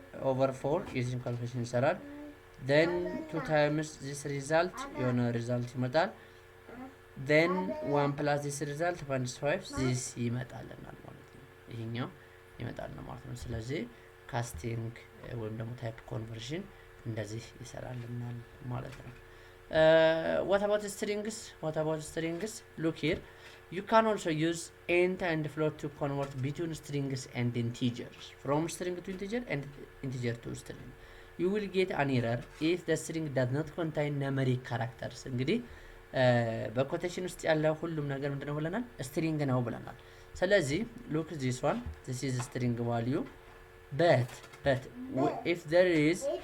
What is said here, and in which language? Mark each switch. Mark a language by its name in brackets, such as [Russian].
[English] over 4 using calculation [Amharic] ይሰራል። [English] then 2 times this result [Amharic] የሆነ ሪዛልት ይመጣል። [English] then 1 plus this result minus 5 this [Amharic] ይመጣልናል ማለት ነው። ይሄኛው ይመጣልና ማለት ነው። ስለዚህ ካስቲንግ ወይም ደግሞ ታይፕ ኮንቨርሽን እንደዚህ ይሰራልናል ማለት ነው። [English] what about strings? Look here. You can also use int and float to convert between strings and integers, from string to integer and integer to string. You will get an error if the string does not contain numeric characters. [Amharic] እንግዲህ በኮቴሽን ውስጥ ያለው ሁሉም ነገር ምንድነው ብለናል? [English] string [Amharic] ነው ብለናል። ስለዚህ [English] look this one, this is string value, but if there is